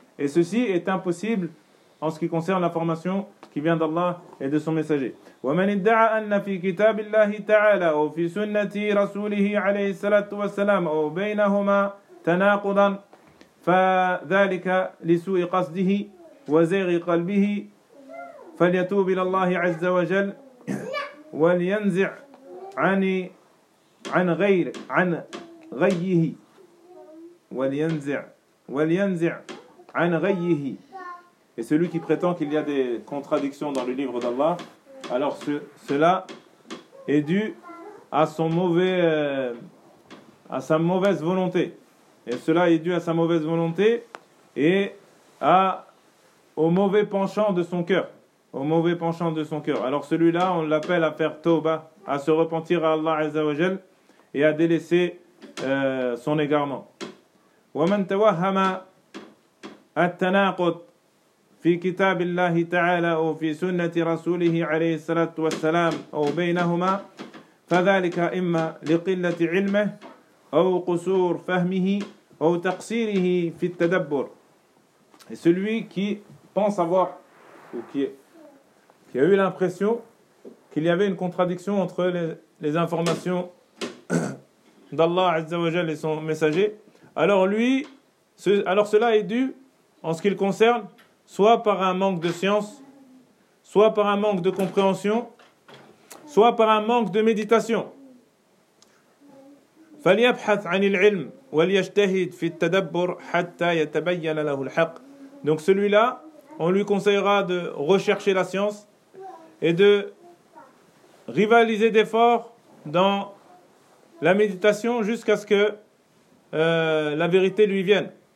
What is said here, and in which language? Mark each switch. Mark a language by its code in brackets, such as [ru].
[fr] Et ceci est impossible en ce qui concerne l'information qui vient d'Allah et de son messager. [ar] ومن ادعى ان في كتاب الله تعالى او في سنه رسوله عليه الصلاه والسلام او بينهما تناقضا فذلك لسوء قصده وزيغ قلبه فليتوب الى الله عز وجل ولينزع عن غيه. [fr] Et celui qui prétend qu'il y a des contradictions dans le livre d'Allah, alors cela est dû à sa mauvaise volonté. Et cela est dû à sa mauvaise volonté et au mauvais penchant de son cœur. Alors celui-là, on l'appelle à faire tauba, à se repentir à Allah Azza wa Jal et à délaisser son égarement. [ar] وَمَنْ تَوَهَّمَا التَّنَاقُضُ في كتاب الله تعالى أو في سنة رسوله عليه الصلاة والسلام أو بينهما فذلك إما لقلة علمه أو قصور فهمه أو تقصيره في التدبر. [fr] Et celui qui pense avoir, ou qui a eu l'impression qu'il y avait une contradiction entre les informations d'Allah Azza wa Jal et son messager, alors cela est dû, en ce qui le concerne, soit par un manque de science, soit par un manque de compréhension, soit par un manque de méditation. [ar] فليبحث عن العلم وليجتهد في التدبر حتى يتبين له الحق. [fr] Donc celui-là, on lui conseillera de rechercher la science et de rivaliser d'efforts dans la méditation jusqu'à ce que la vérité lui vienne.